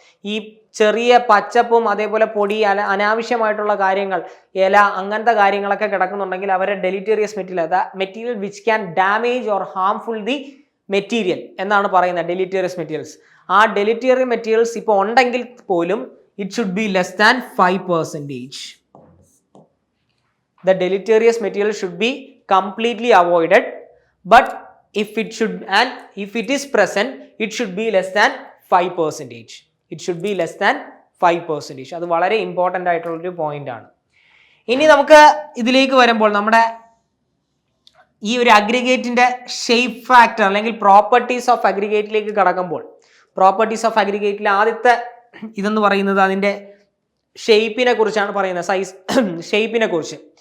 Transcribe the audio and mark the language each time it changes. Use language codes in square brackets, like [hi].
[ml] ഈ ചെറിയ പച്ചപ്പും അതേപോലെ പൊടി, അനാവശ്യമായിട്ടുള്ള കാര്യങ്ങൾ, ഇല, അങ്ങനത്തെ കാര്യങ്ങളൊക്കെ കിടക്കുന്നുണ്ടെങ്കിൽ അവരെ ഡെലിറ്റേറിയസ് material, [en] material which can damage or harmful the material [ml] എന്നാണ് പറയുന്നത്, ഡെലിറ്റേറിയസ് മെറ്റീരിയൽസ്. ആ ഡെലിറ്റേറിയസ് മെറ്റീരിയൽസ് ഇപ്പോൾ ഉണ്ടെങ്കിൽ പോലും [en] It should be less than 5%. The deleterious material should be completely avoided, but if it is present, it should be less than 5%. It should be less than 5%. [ml] അത് വളരെ important ആയിട്ടുള്ളൊരു point ആണ്. ഇനി നമുക്ക് ഇതിലേക്ക് വരുമ്പോൾ നമ്മുടെ ഈ ഒരു അഗ്രിഗേറ്റിന്റെ ഷേപ്പ് ഫാക്ടർ അല്ലെങ്കിൽ പ്രോപ്പർട്ടീസ് ഓഫ് അഗ്രിഗേറ്റിലേക്ക് കടക്കുമ്പോൾ, പ്രോപ്പർട്ടീസ് ഓഫ് അഗ്രിഗേറ്റിലെ ആദ്യത്തെ ഇതെന്ന് പറയുന്നത് അതിൻ്റെ ഷേപ്പിനെ കുറിച്ചാണ് പറയുന്നത്, സൈസ് ഷേപ്പിനെ കുറിച്ച്.